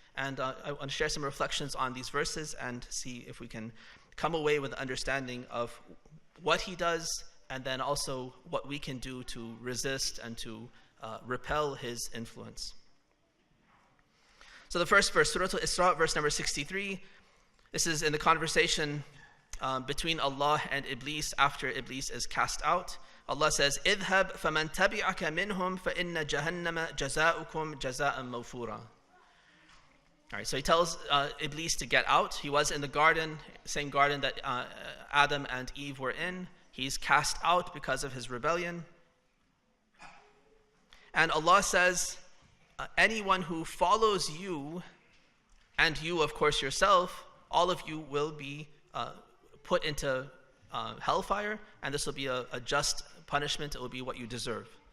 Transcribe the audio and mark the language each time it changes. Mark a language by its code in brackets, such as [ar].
[en] And I want to share some reflections on these verses and see if we can come away with an understanding of what he does, and then also what we can do to resist and to repel his influence. So the first verse, Surah Al-Isra, verse number 63. This is in the conversation between Allah and Iblis after Iblis is cast out. Allah says, [ar] اذهب فمن تبعك منهم فإن جهنم جزاؤكم جزاء موفورا. [en] All right, so he tells Iblis to get out. He was in the garden, same garden that Adam and Eve were in. He's cast out because of his rebellion. And Allah says, anyone who follows you, and you, of course, yourself, all of you will be put into hellfire, and this will be a just punishment. It will be what you deserve.